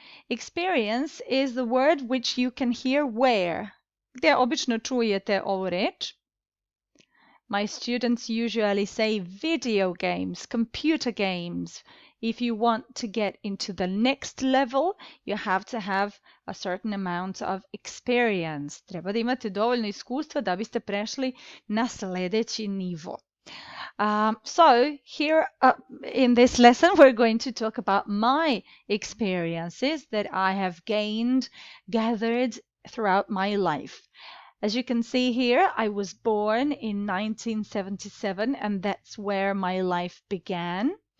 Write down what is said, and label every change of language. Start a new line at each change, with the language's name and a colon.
English: Experience is the word which you can hear where?
Serbian: Gdje obično čujete ovu reč?
English: My students usually say video games, computer games. If you want to get into the next level, you have to have a certain amount of experience.
Serbian: Treba da imate dovoljno iskustva da biste prešli na sledeći nivo.
English: So here in this lesson, we're going to talk about my experiences that I have gathered throughout my life. As you can see here, I was born in 1977 and that's where my life began.